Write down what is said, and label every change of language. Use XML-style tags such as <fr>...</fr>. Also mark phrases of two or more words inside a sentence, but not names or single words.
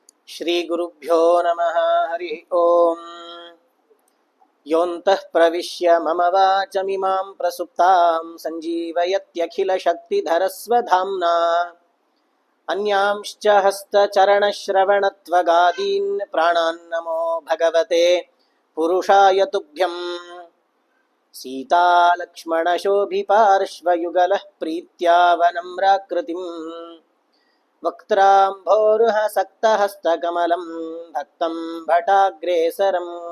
<sa>ಶ್ರೀ ಗುರುಭ್ಯೋ ನಮಃ ಹರಿ ಓಂ. ಯೋಂತಃ ಪ್ರವಿಶ್ಯ ಮಮ ವಾಚಮಿಮಾಂ ಪ್ರಸುಪ್ತಾಂ ಸಂಜೀವಯತ್ಯಖಿಲ ಶಕ್ತಿಧರಸ್ವಧಾಮ್ನಾ ಅನ್ಯಾಂಶ್ಚ ಹಸ್ತಚರಣಶ್ರವಣತ್ವಗಾದೀನ್ ಪ್ರಾಣಾನ್ ನಮೋ ಭಗವತೆ ಪುರುಷಾಯ ತುಭ್ಯಂ. ಸೀತಾಲಕ್ಷ್ಮಣಶೋಭಿಪಾರ್ಶ್ವಯುಗಲಃ ಪ್ರೀತ್ಯಾ ವನಮ್ರಾಕೃತಿಂ ವಕ್ತ್ರಾಂಭೋರುಹ ಸಕ್ತಹಸ್ತಕಮಲಂ ಭಕ್ತಂ ಭಟಾಗ್ರೇಸರಂ.</sa>